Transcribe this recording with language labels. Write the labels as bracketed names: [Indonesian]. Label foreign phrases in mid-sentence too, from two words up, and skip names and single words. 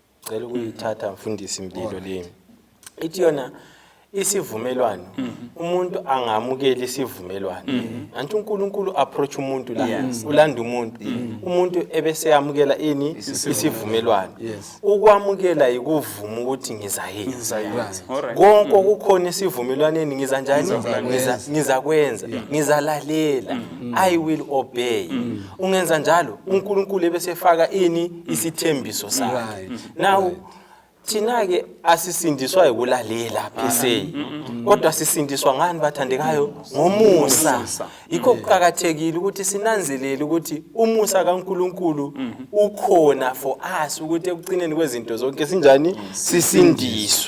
[North Ndebele] cela ukuyithatha mfundisi Mlilo le ithi yona isivumelwano umuntu angamukela isivumelwano anti uNkulunkulu approach umuntu la ulanda umuntu ebese yamukela ini isivumelwano ukwamukela ikuvuma ukuthi ngizayenza konke okukhona isivumelwaneni ngiza njani ngizakwenza ngizalalela [English] I will obey [North Ndebele] ungenza njalo uNkulunkulu ebese faka ini isithembiso sakhe now thina ke asisindiswa ukulalela phese kodwa sisindiswa ngani bathandekayo ngomusa yikho kuqhakathekile ukuthi sinanzelele ukuthi umusa kaNkulunkulu ukhona [English] for us [North Ndebele] ukuthi ekucineni kwezinto zonke sinjani sisindiswe